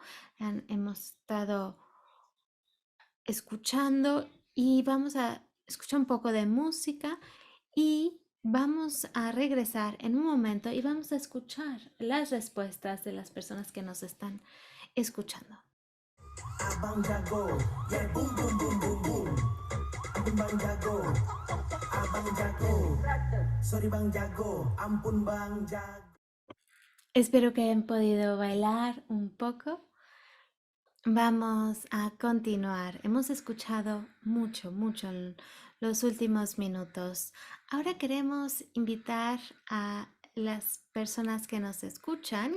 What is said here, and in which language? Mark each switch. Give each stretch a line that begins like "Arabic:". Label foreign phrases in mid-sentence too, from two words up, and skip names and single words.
Spanish: Hemos estado escuchando y vamos a escuchar un poco de música y vamos a regresar en un momento y vamos a escuchar las respuestas de las personas que nos están escuchando.
Indonesian: Abang jago, yeah boom boom boom boom boom. Ampun bang jago, abang jago. Sorry bang jago, ampun bang jago.
Spanish: Espero que hayan podido bailar un poco. Vamos a continuar. Hemos escuchado mucho en los últimos minutos. Ahora queremos invitar a las personas que nos escuchan.